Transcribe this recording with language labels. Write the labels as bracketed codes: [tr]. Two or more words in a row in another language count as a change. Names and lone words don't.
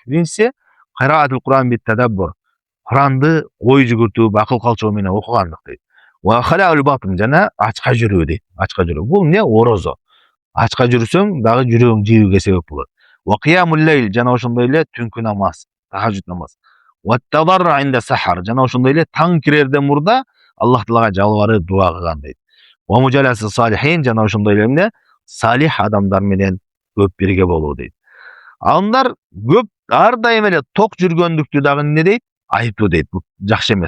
[ky] Биринчиси [ar] قراءة القرآن بالتدبر. [ky] Куранды ой жүгүртүп, акыл калчоо менен окугандык дейт. [ar] وخلاء البطن, [ky] жана ачка жүрүү дейт. Ачка жүрүү. Бул эмне? Орозо. Ачка жүрсөң дагы жүрөгүң жибүүгө себеп болот. [ar] وقيام الليل, [ky] жана ошондой эле түнкү намаз, тахажжуд намаз. [ar] والتضرع عند السحر, [ky] жана ошондой эле таң кирерден мурда Аллах Таалага жалбарып дуа кылган дейт. [ar] ومجالسة الصالحين, [ky] жана ошондой эле эмне? Салих адамдар менен көп бирге болуу дейт. Алымдар көп ар дайым эле ток жүргөндүктү дагы эмне дейт? Айыптуу дейт. Бул жакшы эмес.